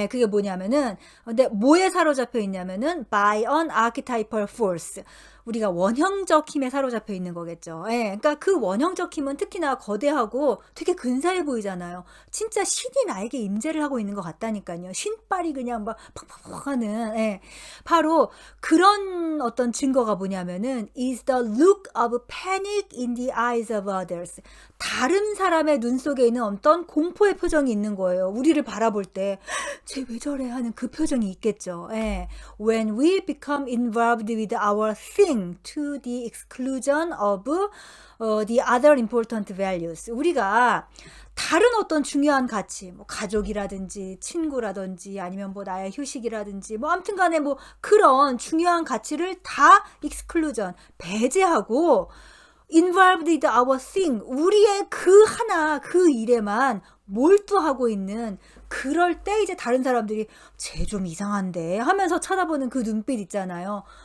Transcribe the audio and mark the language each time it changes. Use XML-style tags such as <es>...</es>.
<ko>예, 그게 뭐냐면은, 근데 뭐에 사로잡혀 있냐면은,</ko> <en>by an archetypal force.</en> <ko>우리가 원형적 힘에 사로잡혀 있는 거겠죠. 예, 그러니까 그 원형적 힘은 특히나 거대하고 되게 근사해 보이잖아요. 진짜 신이 나에게 임재를 하고 있는 것 같다니까요. 신발이 그냥 막 팍팍팍 하는, 예. 바로 그런 어떤 증거가 뭐냐면은</ko> <en>is the look of panic in the eyes of others.</en> <ko>다른 사람의 눈 속에 있는 어떤 공포의 표정이 있는 거예요. 우리를 바라볼 때 쟤 왜 저래 하는 그 표정이 있겠죠. 예.</ko> <en>When we become involved with our thing to the exclusion of the other important values.</en> <ko>우리가 다른 어떤 중요한 가치, 뭐 가족이라든지 친구라든지 아니면 뭐 나의 휴식이라든지 뭐 아무튼 간에 뭐 그런 중요한 가치를 다 exclusion, 배제하고</ko> <en>involved with our thing,</en> <ko>우리의 그 하나, 그 일에만 몰두하고 있는 그럴 때 이제 다른 사람들이 쟤 좀 이상한데 하면서 쳐다보는 그 눈빛 있잖아요.</ko>